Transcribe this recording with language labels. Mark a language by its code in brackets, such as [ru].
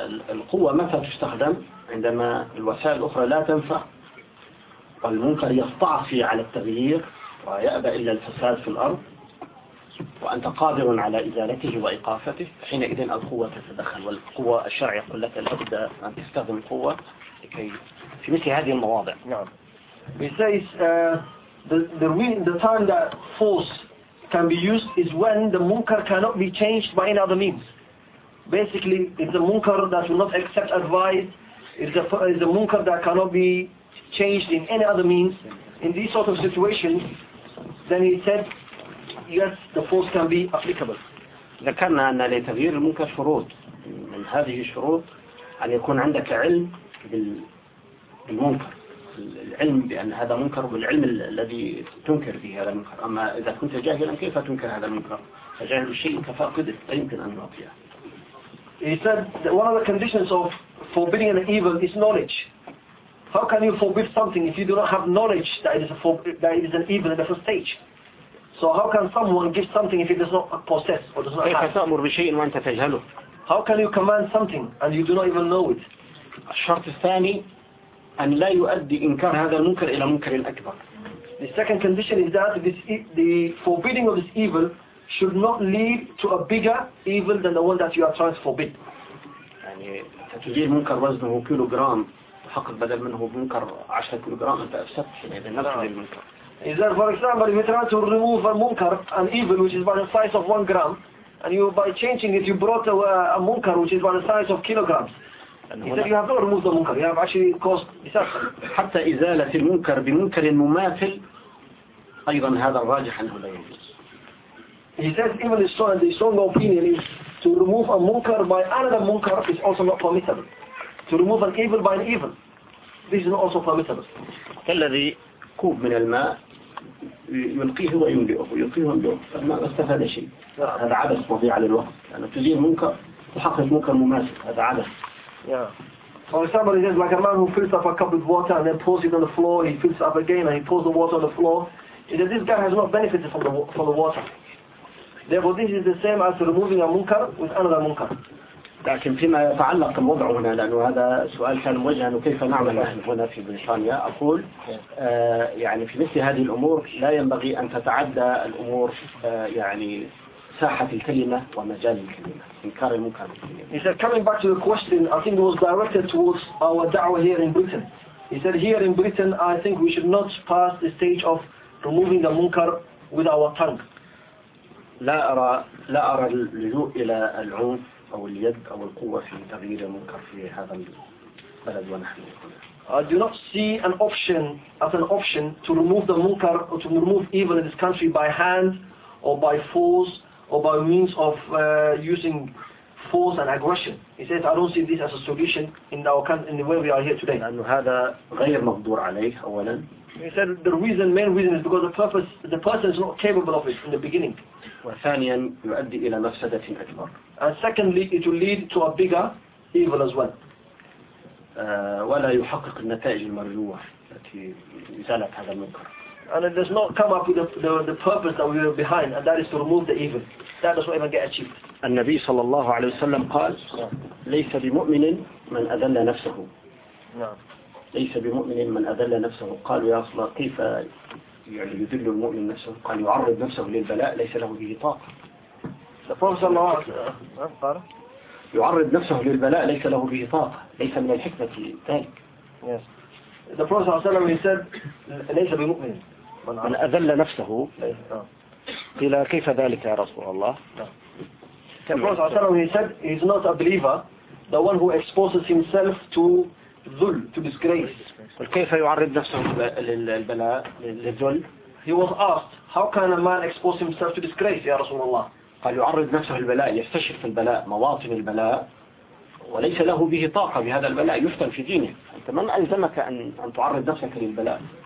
[ar] القوة متى تستخدم عندما الوسائل الأخرى لا تنفع والمنكر يستعصي على التغيير ويأبى إلا الفساد في الأرض وأنت قادر على إزالته وإيقافته حينئذ القوة تتدخل والقوة الشرعية يقول لك لابد أن تستخدم القوة لكي في مثل هذه المواضع نعم [en] He says the time that force can be used is when the munkar cannot be changed by any other means basically it's a munkar that will not accept advice it's a munkar that cannot be changed in any other means in these sort of situations Then he said, yes, the force can be applicable. [ar] ذكرنا أن لتغيير المنكر شروط من هذه الشروط أن يكون عندك علم بالمنكر العلم بأن هذا منكر والعلم الذي تنكر به هذا المنكر أما إذا كنت جاهلا كيف تنكر هذا المنكر فجاهل الشيء كفاقد لا يمكن أن يعطيه [en] He said that one of the conditions of forbidding an evil is knowledge. How can you forbid something if you do not have knowledge that it is an evil at the first stage? So how can someone give something if it does not possess or does not have? [ar] كيف تأمر بشيء وأنت تجهله؟ [en] How can you command something and you do not even know it? [ar] الشرط الثاني أن لا يؤدي إنكار هذا المنكر إلى منكر أكبر. [en] The second condition is that the forbidding of this evil should not lead to a bigger evil than the one that you are trying to forbid. [ar] يعني تجهيل منكر وزنه كيلو جرام. حقق بدل منه منكر 10 كيلوغرام انت افسدت اذا نفس المنكر. إذا [en] for example if you try to remove a munkar an evil which is by the size of 1 gram and you by changing it you brought a munkar which is by the size of kilograms. إذا you have not removed the munkar you have actually caused [ar] حتى إزالة المنكر بمنكر مماثل أيضا هذا الراجح أنه لا يجوز. [en] He says even the strong opinion is to remove a munkar by another munkar is also not permissible. To remove an evil by an evil. This is not also permissible. [ar] كالذي كوب من الماء يلقيه ويملئه ويلقيه ويملئه، فما استفاد شيء. هذا عبث مضيع للوقت، يعني تزيل منكر تحقق منكر مماثل، هذا عبث. [en] Or if somebody says, like a man who fills up a cup with water and then pours it on the floor, he fills up again and he pours the water on the floor, is that this guy has not benefited from the water. Therefore, this is the same as removing a munkar with another munkar. [ar] لكن فيما يتعلق الوضع هنا، لأنه هذا سؤال كان موجها كيف نعمل نحن هنا في بريطانيا، أقول يعني في مثل هذه الأمور لا ينبغي أن تتعدى الأمور يعني ساحة الكلمة ومجال الكلمة. إنكار المنكر. [en] He said, coming back to the question, I think it was directed towards our da'wah here in Britain. He said, here in Britain, I think we should not pass the stage of removing the munkar with our tongue. [ar] لا أرى اللجوء إلى العنف أو اليد أو القوة في تغيير المنكر في هذا البلد ونحن. [en] I do not see an option as an option to remove the munkar or to remove evil in this country by hand or by force. Or by means of using force and aggression. He says, I don't see this as a solution in our country, in the way we are here today. He said, the reason, main reason is because the purpose, the person is not capable of it in the beginning. And secondly, it will lead to a bigger evil as well. [ar] ولا يحقق النتائج المرجوة التي إزالة هذا المنكر. [en] And it does not come up with the purpose that we were behind, and that is to remove the evil. That does not even get achieved. The Nabi sallallahu alayhi wa sallam [ar] قال ليس بمؤمن من أذل نفسه. ليس بمؤمن من أذل نفسه. قال يا صلى كيف يعني يذل المؤمن نفسه؟ قال يعرض نفسه للبلاء ليس له به طاقة. [en] The Prophet sallallahu alayhi [ar] wa sallam يعرض نفسه للبلاء ليس له به طاقة. ليس من الحكمة ذلك. [en] Yes. The Prophet صلى الله عليه وسلم said, [ar] ليس بمؤمن من أذل نفسه. إلى كيف ذلك يا رسول الله؟ [en] The Prophet صلى الله عليه وسلم said, he is not a believer, the one who exposes himself to ذل, to disgrace. [ar] كيف يعرض نفسه للبلاء للذل؟ [en] He was asked, how can a man expose himself to disgrace, [ar] يا رسول الله؟ قال يعرض نفسه للبلاء، يستشرف البلاء، مواطن البلاء. وليس له به طاقة بهذا البلاء يفتن في دينه. أنت من ألزمك أن تعرض نفسك للبلاء؟